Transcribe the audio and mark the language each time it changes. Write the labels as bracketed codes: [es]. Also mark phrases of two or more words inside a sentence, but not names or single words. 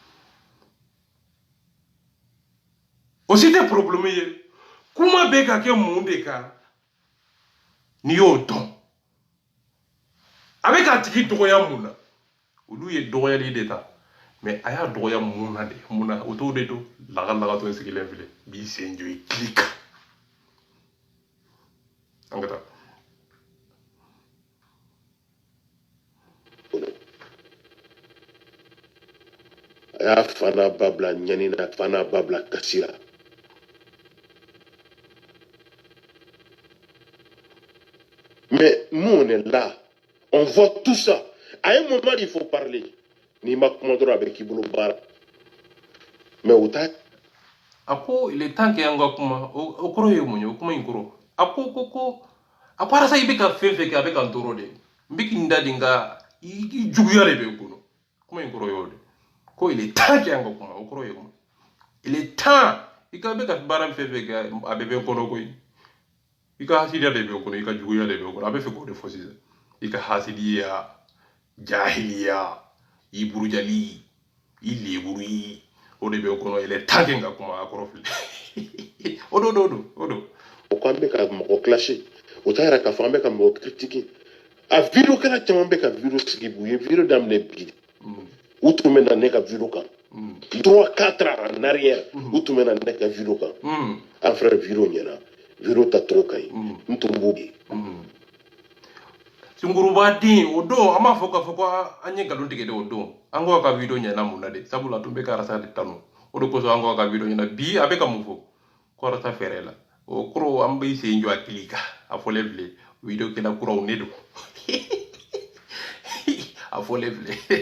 [bm] o si tɛ problème ye kuma bɛ ka kɛ mun de kan n'i y'o dɔn a bɛ k'a tigi dɔgɔya mun na olu ye dɔgɔyali de ta mais a y'a dɔgɔya mun na de mun na o t'o de don lagatɔ in sigilen filɛ b'i sen jɔ i kili kan an ka taa a y'a fana ba bila ɲani na fana ba bila kasi la [fr] mais nous on est là on voit tout ça à un moment il faut parler [bm] n'i ma kuma dɔrɔn a bɛ k'i bolo baara mais o t'a a ko [fr] il est temps que [bm] an ka kuma o kɔrɔ ye mun ye o kuma in kɔrɔ a ko arasa i bɛ ka fɛn fɛn kɛ a bɛ ka n tɔɔrɔ de n bɛ k'i da de nka i juguya de bɛ n kɔnɔ kuma in kɔrɔ y'o de ko [fr] il est temps que [bm] an ka kuma o kɔrɔ ye mun [fr] il est temps [bm] i ka bɛ ka baara fɛn fɛn kɛ a bɛ bɛ n kɔnɔ koyi i ka hasidiya de bɛ n kɔnɔ i ka juguya de bɛ n kɔnɔ a bɛ fɛ k'o de fɔ sisan i ka hasidiya jahiliya i burujali i leburu o de bɛ n kɔnɔ [fr] il est temps que [bm] n ka kuma a kɔrɔ filɛ o do ko an bɛ ka mɔgɔ classé o t'a yira k'a fɔ an bɛ ka mɔgɔ critiquer a vidéo kɛla caman bɛ ka vidéo sigi u ye vidéo daminɛ bi u tun bɛ na ne ka vidéo kan [fr] 3-4 ans en arrière [bm] u tun bɛ na ne ka vidéo kan an fɛnɛ vidéo ɲɛna vidéo tacogo ka ɲi n tun b'o ye Sunguruba den o don an b'a fɔ k'a fɔ ko an ye nkalon tigɛ de o don an ko a ka video ɲɛna mun na de sabula tun bɛ ka arasa de tanu o de kosɔn an ko a ka video ɲɛna bi a bɛ ka mun fɔ ko arasa fɛrɛ la o kɔrɔ an bɛ sen jɔ a kili kan a fɔlen filɛ video kɛla kuraw ne don a fɔlen filɛ